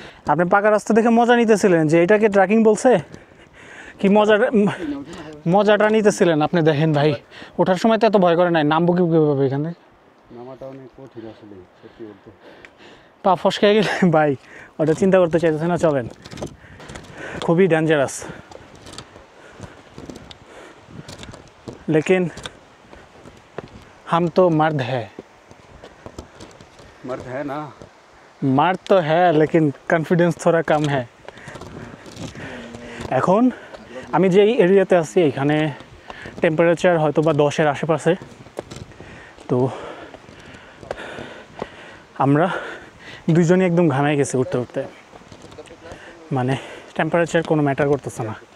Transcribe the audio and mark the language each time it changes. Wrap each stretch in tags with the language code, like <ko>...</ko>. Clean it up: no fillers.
<bn>আপনি পাকা রাস্তা দেখে মজা নিতেছিলেন যে এটাকে ট্রেকিং বলছে, কি মজাটা নিতেছিলেন আপনি। দেখেন ভাই, ওঠার সময় তো এত ভয় করে নাই, নামবো কীভাবে এখান থেকে? নামাটা অনেক কঠিন আসলে, সত্যি বলতে। পা ফসকে গেলে ভাই ওটা চিন্তা করতে চাইতেছে না। চলেন, খুবই ডেঞ্জারাস,</bn> <hi>लेकिन हम तो मर्द है ना, मर्द तो है लेकिन कॉन्फिडेंस थोड़ा कम है।</hi> <bn>এখন আমি যে এরিয়াতে আছি এখানে টেম্পারেচার হয়তো বা 10-এর আশেপাশে। তো আমরা দুজনই একদম ঘামাই গেছি উঠতে উঠতে, মানে টেম্পারেচার কোনো ম্যাটার করতেছে না।</bn>